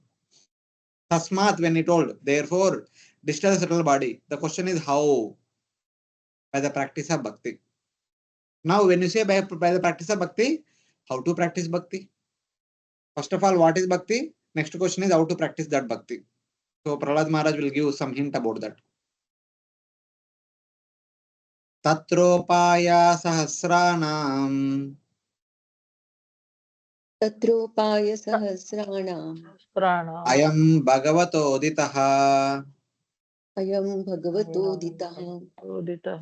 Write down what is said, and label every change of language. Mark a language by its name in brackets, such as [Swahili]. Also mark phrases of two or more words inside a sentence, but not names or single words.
[English] Tasmat, when he told, therefore, destroy the subtle body. The question is how? By the practice of bhakti. Now, when you say by the practice of bhakti, how to practice bhakti? First of all, what is bhakti? Next question is how to practice that bhakti. So, Prahlad Maharaj will give some hint about that. [Sanskrit] Tatropaya sahasranam. Tatropaya sahasranam. Ayam bhagavato uditaha. Ayam bhagavato ditaha.